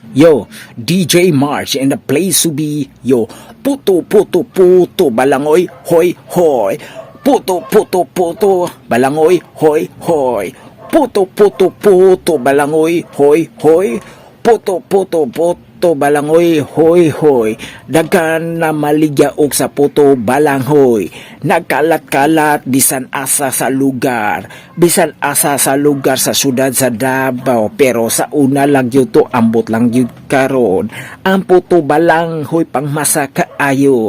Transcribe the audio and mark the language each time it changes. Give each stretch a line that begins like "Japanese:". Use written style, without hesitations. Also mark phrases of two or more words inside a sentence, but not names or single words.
English: Yo, DJ March and the place to be.
Cebuano: Yo, puto puto puto balangoy, hoy hoy. Puto puto puto balangoy, hoy hoy. Puto puto puto balangoy, hoy hoy. Puto puto puto balangoy, hoy hoy. Daghan na maligyaog sa puto balanghoy. Nagkalat-kalat bisan asa sa lugar. Bisan asa sa lugar sa syudad sa Davao. Pero sa una lang yun to, ambot lang yun karon. Ang puto balanghoy pang masa kaayo.